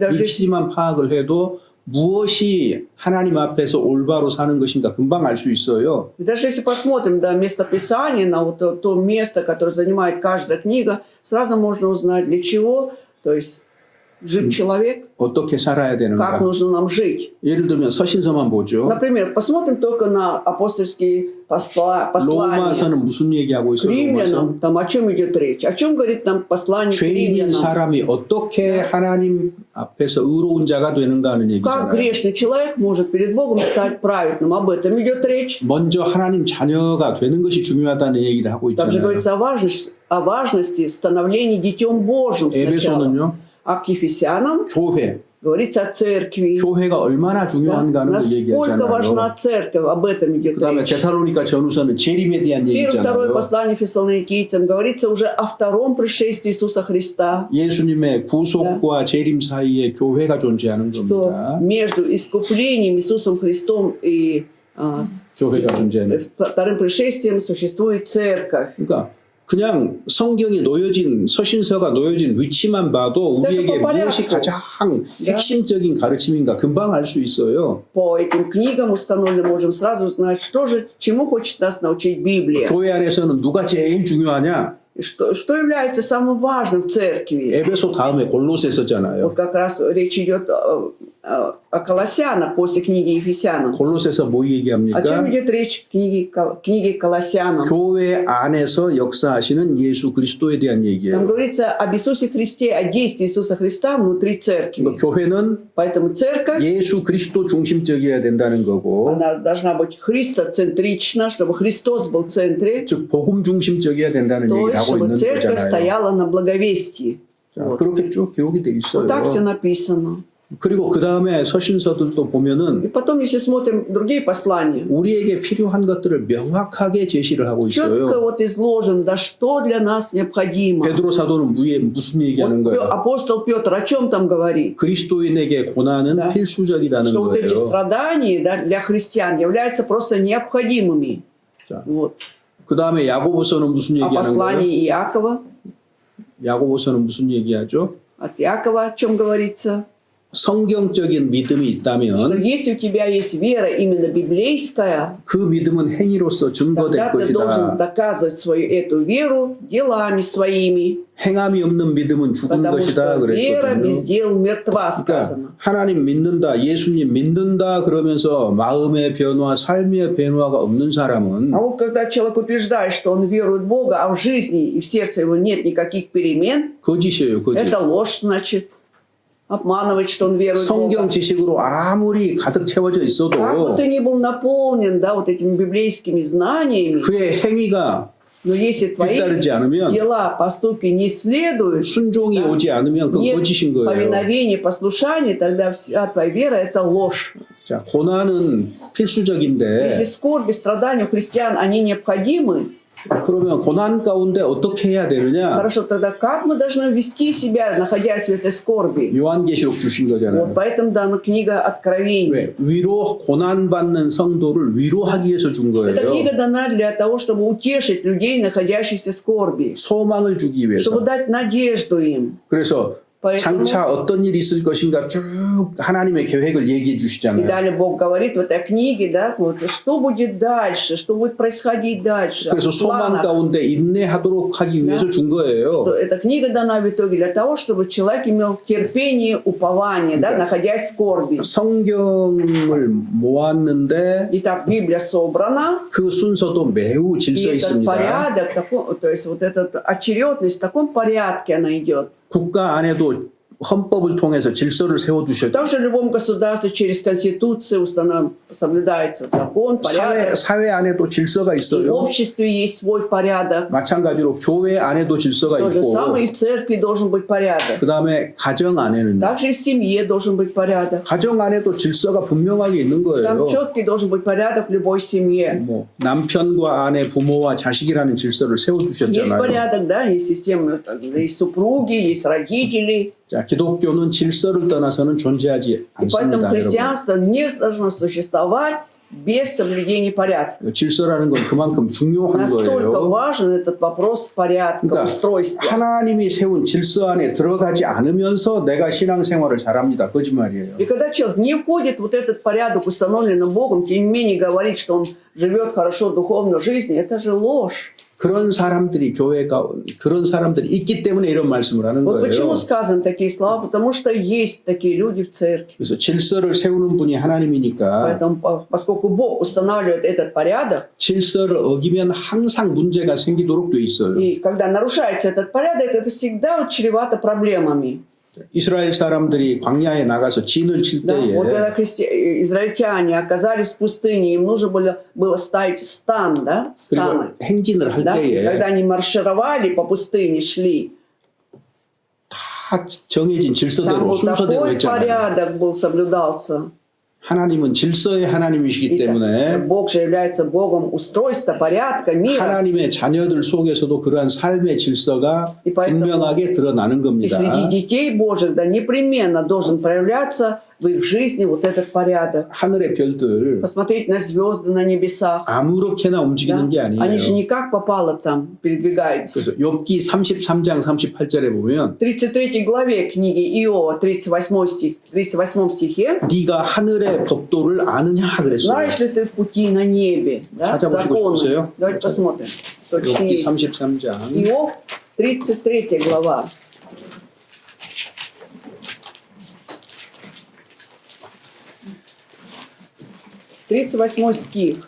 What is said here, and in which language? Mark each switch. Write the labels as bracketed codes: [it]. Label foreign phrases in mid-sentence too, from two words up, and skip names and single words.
[ko] 네, 위치만 파악을 해도 무엇이 하나님 앞에서 올바로 사는 것인가 금방 알 수 있어요. [ru] И даже если посмотрим, да, местописание, на вот то место, которое занимает каждая книга, сразу можно узнать, для чего, то есть жив человек, [ko] 어떻게 살아야 [ru] как [ko] 되는가. [ru] нужно нам жить. [ko] 예를 들면 서신서만 보죠. [ru] Например, посмотрим только на апостольские послания. [ko] 로마서는 무슨 얘기하고 [ru] К [ko] 있어요? 로마서? [ru] римлянам, там о чем идет речь? О чем говорит нам послание к [ko] 죄인인 [ru] римлянам? [ko] 사람이 어떻게 하나님 앞에서 의로운 자가 되는가 하는 [ru] Как [ko] 얘기잖아요. [ru] грешный человек может перед Богом стать праведным? Об этом идет речь. [ko] 먼저 하나님 자녀가 되는 것이 중요하다는 얘기를 하고 [ru] Также [ko] 있잖아요. [ru] говорится о важности становления Детем Божьим сначала. [ko] 에베소는요, [ru] А к Ефесянам [ko] 교회, [ru] говорится о церкви. [ko] 교회가 얼마나 [ru] Да? [ko] 중요한가 하는 걸 [ru] Насколько важна [ko] 얘기하잖아요. [ru] церковь, об этом идет [ko] 그 다음에 [ru] речь. [ko] 데살로니가 전후서는 재림에 대한 [ru] Первое, второе [ko] 얘기잖아요. [ru] послание Фессалоникийцам говорится уже о втором пришествии Иисуса Христа. [ko] 예수님의 구속과 재림 사이에 교회가 존재하는 [ru] Что [ko] 겁니다. [ru] между искуплением Иисусом Христом и [ko] 교회가 존재하는. [ru] вторым пришествием существует церковь. [ko] 그러니까 그냥 성경이 놓여진 서신서가 놓여진 위치만 봐도 우리에게 무엇이 가장 핵심적인 가르침인가 금방 알 수 있어요. [ru] По этим книгам установленным можем сразу узнать, что же, чему хочет нас научить Библия. [ko] 교회 안에서는 누가 제일 중요하냐? [ru] Что является самым важным в церкви? [ko] 에베소 다음에 골로새서잖아요. [ru] Вот как раз речь идет о Колоссянах после книги Ефесянам. [ko] 골로새서 뭐 [ru] О чем [ko] 얘기합니까? [ru] идет речь в книге Колоссянам? [ko] 교회 안에서 역사하시는 예수 그리스도에 대한 [ru] Там [ko] 얘기예요. [ru] говорится об Иисусе Христе, о действии Иисуса Христа внутри церкви. [ko] 그러니까 교회는 [ru] Поэтому церковь, [ko] 예수 그리스도 중심적이어야 된다는 거고, [ru] она должна быть христоцентрична, чтобы Христос был в центре, [ko] 즉 복음 중심적이어야 된다는 [ru] то [ko] 얘기를 [ru] есть [ko] 하고 [ru] чтобы [ko] 있는 [ru] церковь [ko] 거잖아요. [ru] стояла на благовестии. [ko] 자, [ru] Вот. [ko] 그렇게 쭉 기록이 돼 [ru] Вот так все [ko] 있어요. [ru] написано. [ko] 그리고 그 다음에 서신서들도 [ru] И [ko] 보면은 [ru] потом, если смотрим другие послания, [ko] 우리에게 필요한 것들을 명확하게 제시를 하고 [ru] четко [ko] 있어요. [ru] вот изложено, да, что для нас необходимо. [ko] 베드로 사도는 무슨 얘기하는 [ru] Вот [ko] 거예요? [ru] апостол Петр о чем там говорит? [ko] 그리스도인에게 고난은 [ru] Да. [ko] 필수적이라는 [ru] Что вот эти [ko] 거예요. [ru] страдания, да, для христиан являются просто необходимыми. [ko] 자, [ru] Вот. [ko] 그 다음에 야고보서는 무슨 [ru] А [ko] 얘기하는 거예요? [ru] послание Иакова, [ko] 야고보서는 무슨 얘기하죠? [ru] от Иакова о чем говорится? [ko] 성경적인 믿음이 [ru] Что [ko] 있다면 [ru] если у тебя есть вера именно библейская, [ko] 그 믿음은 행위로서 증거될 [ru] тогда ты должен [ko] 것이다. [ru] доказывать свою эту веру делами своими. [ko] 행함이 없는 믿음은 죽은 [ru] Потому [ko] 것이다 [ru] что вера [ko] 그랬거든요. [ru] без дел мертва, [ko] 그러니까 [ru] сказано. [ko] 하나님 믿는다, 예수님 믿는다 그러면서 마음의 변화, 삶의 변화가 없는 사람은 [ru] А вот когда человек утверждает, что он верует в Бога, а в жизни и в сердце его нет никаких перемен, [ko] 거짓이에요, 거짓. [ru] это ложь, значит. Обманывать, что он верует в [ko] 성경 [ru] Бога. [ko] 지식으로 아무리 가득 채워져 [ru] Как бы [ko] 있어도 [ru] ты ни был наполнен, да, вот этими библейскими знаниями, [ko] 그의 행위가 [ru] но если твои [ko] 뒤따르지 않으면 [ru] дела, поступки не следуют, [ko] 순종이 [ru] Да. [ko] 오지 않으면 그건 [ru] нет [ko] 거짓인 거예요. [ru] повиновения, послушания, тогда вся твоя вера – это ложь. [ko] 자, 고난은 [ru] Если [ko] 필수적인데 [ru] скорби, страдания у христиан, они необходимы, [ko] 그러면 고난 가운데 어떻게 해야 되느냐? [ru] хорошо, тогда как мы должны вести себя, находясь в этой скорби? [ko] 요한계시록 주신 [ru] Вот [ko] 거잖아요. [ru] поэтому дана книга Откровений. [ko] 왜? 위로 고난 받는 성도를 위로하기 위해서 준 [ru] Эта [ko] 거예요. [ru] книга дана для того, чтобы утешить людей, находящихся в скорби, [ko] 소망을 주기 위해서. [ru] чтобы дать надежду им. [ko] 그래서 [ru] Поэтому [ko] 장차 어떤 일이 있을 것인가 쭉 하나님의 계획을 얘기해 [ru] и [ko] 주시잖아요. [ru] далее Бог говорит в этой книге, да, вот, что будет дальше, что будет происходить дальше. [ko] 그래서 [ru] в [ko] 소망 [ru] планах. [ko] 가운데 인내하도록 하기 위해서 준 거예요. [ru] Что эта книга дана в итоге для того, чтобы человек имел терпение, упование, да, находясь в скорби. [ko] 성경을 모았는데 [ru] Итак, Библия собрана, [ko] 그 순서도 매우 [ru] и [ko] 질서 [ru] этот [ko] 있습니다. [ru] порядок, то есть вот эта очередность в таком порядке она идет. [ko] 국가 안에도 헌법을 통해서 질서를 세워두셨죠. [ru] Также в любом государстве через Конституцию соблюдается закон, порядок. [ko] 사회 안에도 질서가 [ru] И в [ko] 있어요. [ru] обществе есть свой порядок. [ko] 마찬가지로 교회 안에도 질서가 [ru] То же [ko] 있고 [ru] самое и в церкви должен быть порядок. [ko] 그 다음에 가정 안에는 [ru] Также и в семье должен быть порядок. [ko] 가정 안에도 질서가 분명하게 있는 [ru] Там [ko] 거예요. [ru] четкий должен быть порядок в любой семье. [ko] 뭐 남편과 아내, 부모와 자식이라는 질서를 [ru] Есть [ko] 세워두셨잖아요. [ru] порядок, да, есть система, есть супруги, есть родители. [ko] 자, 기독교는 질서를 떠나서는 존재하지 [ru] И поэтому [ko] 않습니다, 여러분. [ru] христианство не должно существовать без соблюдения порядка. [ko] 질서라는 건 그만큼 중요한 [ru] Настолько [ko] 거예요. [ru] важен этот вопрос порядка, [ko] 그러니까 [ru] устройства. [ko] 하나님이 세운 질서 안에 들어가지 않으면서 내가 신앙생활을 잘합니다. 거짓말이에요. [ru] И когда человек не входит в вот этот порядок, установленный Богом, тем не менее говорит, что он живет хорошо духовной жизнью, это же ложь. [ko] 그런 사람들이 그런 사람들이 있기 때문에 이런 말씀을 하는 [ru] Вот почему [ko] 거예요. [ru] сказаны такие слова? Потому что есть такие люди в церкви. [ko] 그래서 질서를 세우는 분이 하나님이니까 [ru] Поэтому, поскольку Бог устанавливает этот порядок, [ko] 질서를 어기면 항상 문제가 생기도록 돼 있어요. [ru] и когда нарушается этот порядок, это всегда чревато проблемами. [ko] 이스라엘 사람들이 광야에 나가서 진을 칠 [ru] Да? Вот когда [ko] 때에 [ru] израильтяне оказались в пустыне, им нужно было ставить стан, да? [ko] 그리고 [ru] станы. [ko] 행진을 할 [ru] Да? И когда [ko] 때에 [ru] они маршировали по пустыне, шли, [ko] 다 정해진 [ru] там [ko] 질서대로 [ru] вот [ko] 순서대로 [ru] такой [ko] 했잖아요. [ru] порядок был соблюдался. [ko] 하나님은 질서의 하나님이시기 [ru] И [ko] 때문에 [ru] Бог же является Богом устройства, порядка, мира. [ko] 하나님의 자녀들 속에서도 그러한 삶의 질서가 [ru] И поэтому [ko] 분명하게 드러나는 [ru] И [ko] 겁니다. [ru] среди детей Божьих, да, непременно должен проявляться в их жизни вот этот порядок. [ko] 하늘의 별들 [ru] Посмотреть на звезды на небесах. [ko] 아무렇게나 [ru] Да? [ko] 움직이는 게 [ru] Они же [ko] 아니에요. [ru] не как попало там передвигаются. [ko] 그래서 욥기 33장 38절에 보면 [ru] В 33 главе книги Иова, 38 стихе, [ko] 네가 하늘의 법도를 아느냐 그랬어요. [ru] знаешь ли ты пути на небе, да? [ko] 찾아보시고 [ru] законы? [ko] 싶으세요? [ru] Давайте посмотрим. Точно [ko] 욥기 [ru] есть. [ko] 33장 [ru] Иов, 33 глава. Тридцать восьмой стих.